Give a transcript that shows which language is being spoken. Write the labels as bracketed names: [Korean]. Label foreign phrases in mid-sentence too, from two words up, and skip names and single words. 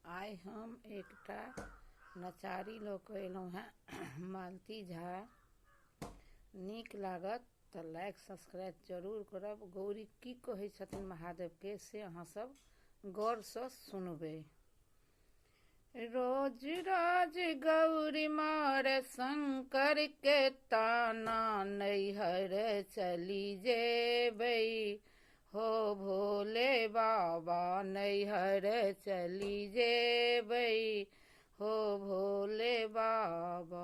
[Maithili] आइ हम एकटा नचारी लऽ कऽ अयलहुँ हेँ मालती झा। नीक लागत तऽ [English] like subscribe [Maithili] जरूर करब। गौरी की कहै छथिन महादेवके से अहाँसब गौरसँ सुनबै। रोज रोज गौरी मार शंकर के ताना, नैहर चली जेबै हो भोले बाबा, नैहर चली जेबै हो भोले बाबा।